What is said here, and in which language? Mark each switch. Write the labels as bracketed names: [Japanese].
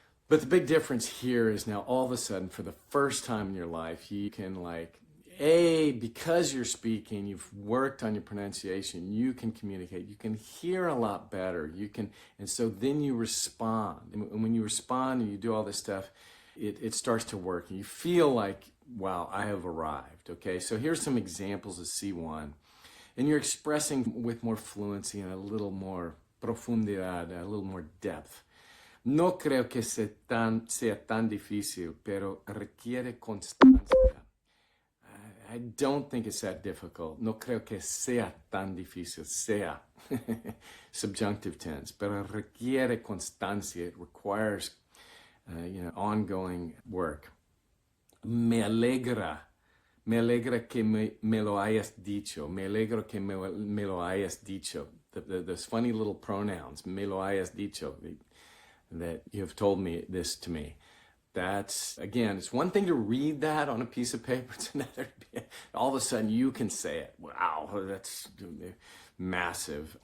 [English] But the big difference here is now all of a sudden, for the first time in your life, you can because you're speaking, you've worked on your pronunciation, you can communicate, you can hear a lot better, and so then you respond. And when you respond and you do all this stuff, it starts to work. And you feel like, wow, I have arrived, okay? So here's some examples of C1. And you're expressing with more fluency and a little more profundidad, a little more depth. [Spanish] No creo que sea tan difícil, pero requiere constancia. [English] I don't think it's that difficult. [Spanish] No creo que sea tan difícil. Sea. [English] Subjunctive tense. [Spanish] Pero requiere constancia. [English] It requires, ongoing work. [Spanish] Me alegra que me lo hayas dicho. Me alegro que me lo hayas dicho. [English] Those funny little pronouns, [Spanish] me lo hayas dicho, [English] that you have told me this to me. That's, again, it's one thing to read that on a piece of paper. It's another, all of a sudden you can say it. Wow, that's massive.